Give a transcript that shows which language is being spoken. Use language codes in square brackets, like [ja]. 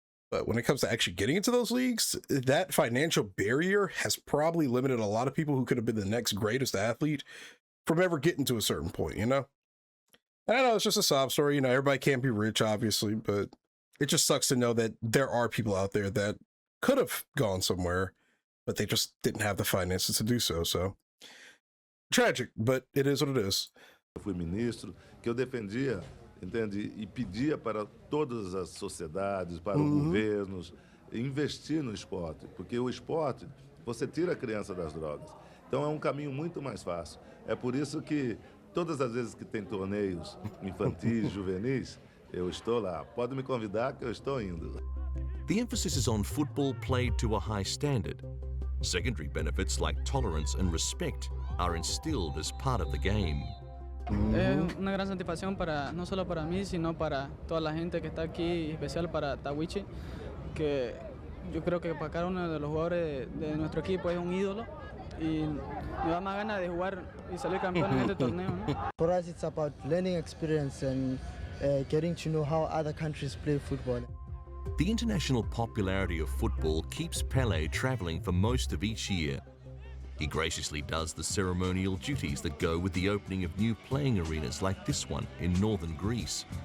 [en] But when it comes to actually getting into those leagues, that financial barrier has probably limited a lot of people who could have been the next greatest athlete from ever getting to a certain point, you know? And I know it's just a sob story, you know, everybody can't be rich, obviously, but it just sucks to know that there are people out there that could have gone somewhere, but they just didn't have the finances to do so. So tragic, but it is what it is. [pt] eu fui ministro, que eu defendia, entende, e pedia para todas as sociedades, para os governos, investir no esporte, porque o esporte, você tira a criança das drogas. Então é um caminho muito mais fácil. É por isso que todas as vezes que tem torneios infantis, juvenis, eu estou lá. Pode me convidar que eu estou indo. [en] The emphasis is on football played to a high standard, Secondary benefits like tolerance and respect are instilled as part of the game. [es] Es una gran satisfacción para, no solo para mí, sino para toda la gente que está aquí, especial para Tawichi, que yo creo que para cada uno de los jugadores de nuestro equipo es un ídolo y me da más ganas de jugar y salir campeón en este torneo, ¿no? [en] For us, it's about learning experience and getting to know how other countries play football. The international popularity of football keeps Pele traveling for most of each year. He graciously does the ceremonial duties that go with the opening of new playing arenas like this one in northern Greece.